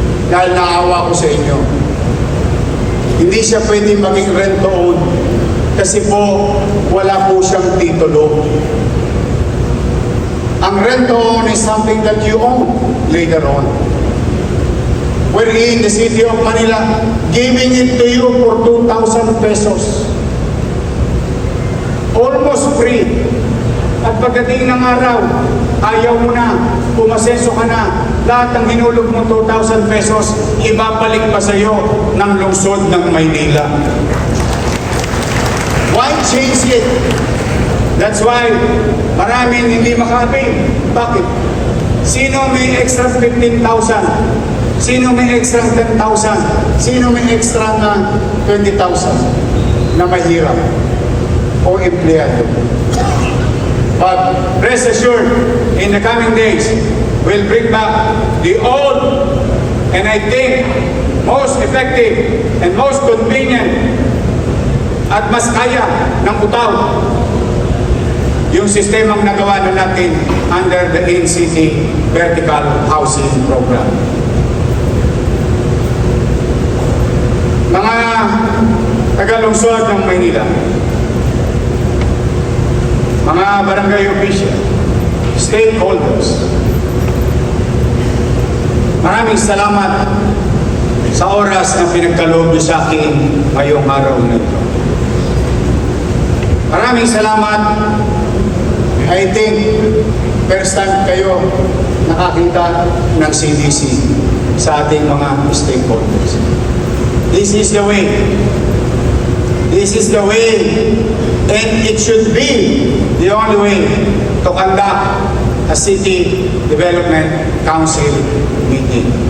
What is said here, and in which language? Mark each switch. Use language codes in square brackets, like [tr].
[tl] Dahil naawa ko sa inyo. Hindi siya pwede maging rent to own kasi po wala po siyang titulo. [en] Ang rent to own is something that you own later on. wherein the City of Manila giving it to you for 2,000 pesos. Almost free. [tl] At pagdating ng araw, ayaw mo na, umasenso ka na, lahat ng hinulog mo 2,000 pesos, ibabalik pa sa iyo ng lungsod ng Maynila. [en] Why change it? That's why [tl] maraming hindi makaapil. Bakit? Sino may extra 15,000? Sino may extra 10,000? Sino may extra na 20,000 na mahirap o empleyado? [en] But rest assured, in the coming days, we'll bring back the old and I think most effective and most convenient [tl] at mas kaya ng utaw yung sistemang nagawa na natin [en] under the NCT Vertical Housing Program. [tl] Mga taga-lungsod ng Maynila, mga barangay official, stakeholders, maraming salamat sa oras na pinagkaloob niyo sa akin ngayong araw na ito. Maraming salamat. [en] I think first time [tl] kayo nakakita ng CDC sa ating mga stakeholders. [en] This is the way. This is the way, and it should be the only way to conduct a City Development Council meeting.